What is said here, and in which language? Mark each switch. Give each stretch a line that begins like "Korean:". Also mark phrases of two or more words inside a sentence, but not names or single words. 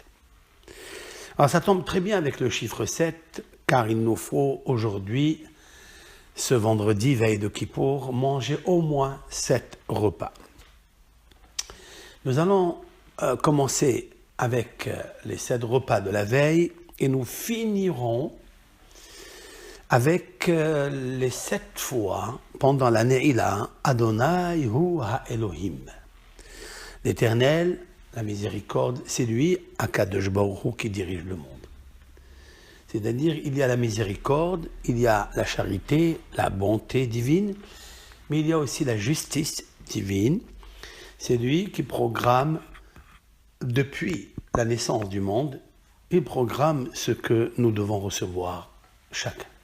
French: Alors ça tombe très bien avec le chiffre 7, car il nous faut aujourd'hui, ce vendredi, veille de Kippour, manger au moins 7 repas. Nous allons commencer avec les 7 repas de la veille et nous finirons avec les 7 fois pendant la Ne'ilah,
Hebrew: יהוה הוא האלהים.
French: L'Éternel, la miséricorde, c'est lui,
Hebrew: הקדוש ברוך הוא,
French: qui dirige le monde. C'est-à-dire, il y a la miséricorde, il y a la charité, la bonté divine, mais il y a aussi la justice divine. C'est lui qui programme, depuis la naissance du monde, il programme ce que nous devons recevoir chacun.